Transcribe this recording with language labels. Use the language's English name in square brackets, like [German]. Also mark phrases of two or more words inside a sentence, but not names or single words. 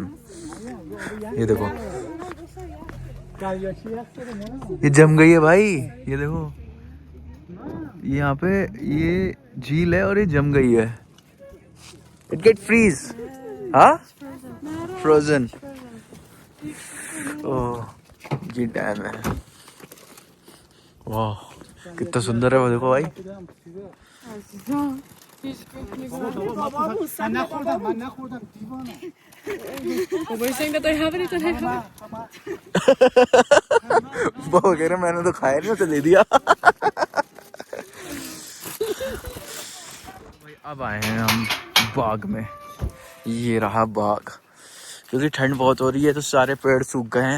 [Hindi] ये देखो ये जम गई है भाई, ये देखो यहाँ पे ये झील है और ये जम गई है। [English] it get freeze, हाँ frozen. [Hindi] ओह ये डैम है, वाह कितना सुंदर है वो। देखो भाई [Persian] من نخوردم دیوانه [English] Well, we're saying that they have it, they have [Hindi] वो कह रहे मैंने तो खाया नहीं, तो दे दिया। भाई अब आए हैं हम बाग में। ये रहा बाग। क्योंकि ठंड बहुत हो रही है तो सारे पेड़ सूख गए हैं।